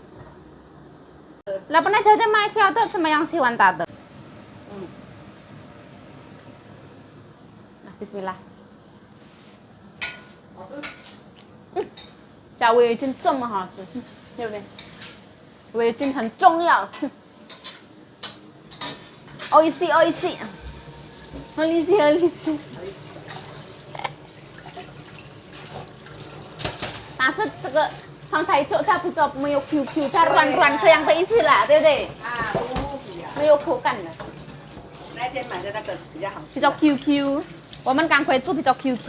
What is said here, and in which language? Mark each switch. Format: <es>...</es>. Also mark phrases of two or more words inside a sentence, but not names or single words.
<zh>老婆，那条件买小的，怎么样喜欢大的？Bismillah。好吃。加味精这么好吃，对不对？味精很重要。</zh> <ja>おいしいおいしい。おいしいおいしい。</ja> <zh>但是这个放太久，它比较没有 QQ， 它软这样的意思啦，对不对？啊，无比啊。没有口感的。那天买的那个比较好吃。比较 QQ， 我们赶快做比较 QQ。</zh>